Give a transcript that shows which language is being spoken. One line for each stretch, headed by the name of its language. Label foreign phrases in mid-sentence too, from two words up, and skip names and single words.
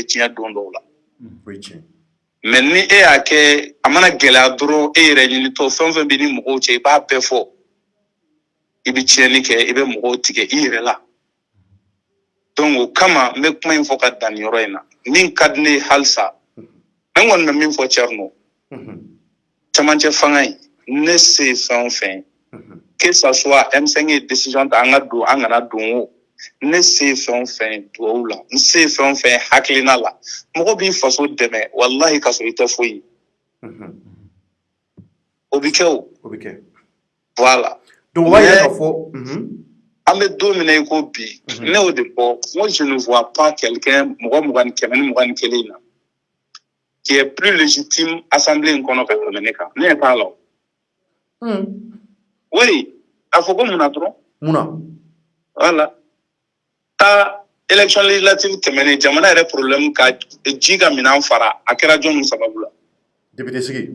Bambara: tiɲɛ don dɔw la mais ni e y'a kɛ a mana gɛlɛya dɔrɔn e yɛrɛ ɲinitɔ fɛn fɛn bɛ ni mɔgɔw cɛ i b'a bɛɛ fɔ i bɛ tiɲɛni kɛ i bɛ mɔgɔw tigɛ i yɛrɛ la donc o kama n bɛ kuma in fɔ ka dan nin yɔrɔ in na min ka di ne ye halisa n kɔni bɛ min fɔ Thierno camancɛ fanga in ne se ye fɛn o fɛn
French: que ça soit
Bambara: M5 ye décision ta an ka don an kana don o ne se ye fɛn o fɛn duwawu la n se ye fɛn o fɛn hakilina la mɔgɔ b'i faso dɛmɛ walahi ka sɔrɔ i tɛ foyi o bɛ kɛ o voilà donc o b'a yira k'a fɔ an bɛ don min na i ko bi ne y'o de fɔ
French: moi je ne vois pas quelqu'un
Bambara: mɔgɔ 21 ni 21 na
French: qui est plus légitime
Bambara: assemblée in kɔnɔ ka tɛmɛ ne kan ne ɲɛ t'a la o oui a fɔ ko mun na dɔrɔn voilà ka
French: élection législative
Bambara: tɛmɛnen jamana yɛrɛ problème ka ji ka minɛn fara a kɛra jɔn sababu la député sigi